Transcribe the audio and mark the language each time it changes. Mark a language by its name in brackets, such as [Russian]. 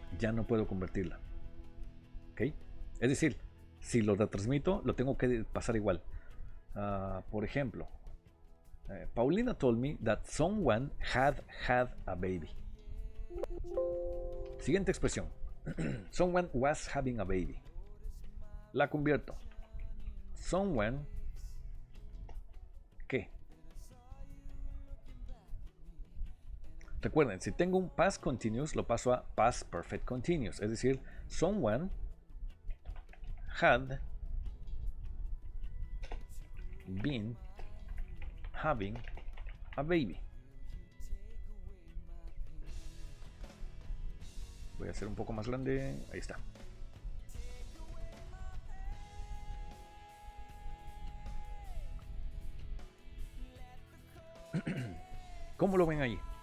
[Spanish] Ya no puedo convertirla. ¿Ok? Es decir, si lo retransmito, lo tengo que pasar igual. Por ejemplo, [English] Paulina told me that someone had a baby. [Spanish] Siguiente expresión. [English] Someone was having a baby. [Spanish] La convierto. Someone... ¿Qué? Recuerden, si tengo un past continuous, lo paso a past perfect continuous. Es decir, [English] someone had been having a baby. [Spanish] Voy a hacer un poco más grande. Ahí está. ¿Cómo lo ven ahí?